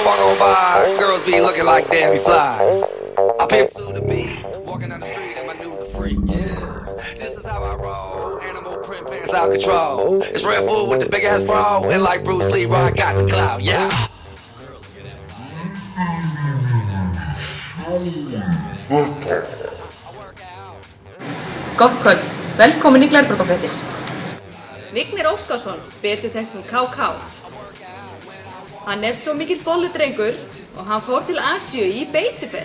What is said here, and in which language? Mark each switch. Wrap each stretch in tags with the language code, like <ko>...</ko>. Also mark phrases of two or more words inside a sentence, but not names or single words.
<en>roll by, girls be looking like Debbie Fly. I pimp to the beat, walking down the street and my new the freak, yeah. This is how I roll, animal print pants out control. It's Red Bull with the big ass bra, and like Bruce Lee, I got the clout, yeah.</en> <is>Gott kvöld, velkomin í Glerborgarfréttir. Vignir Óskarsson, betur þekkt sem KK. Hann svo mikill bolludrengur og hann fór til Asíu í beitiferð.</is>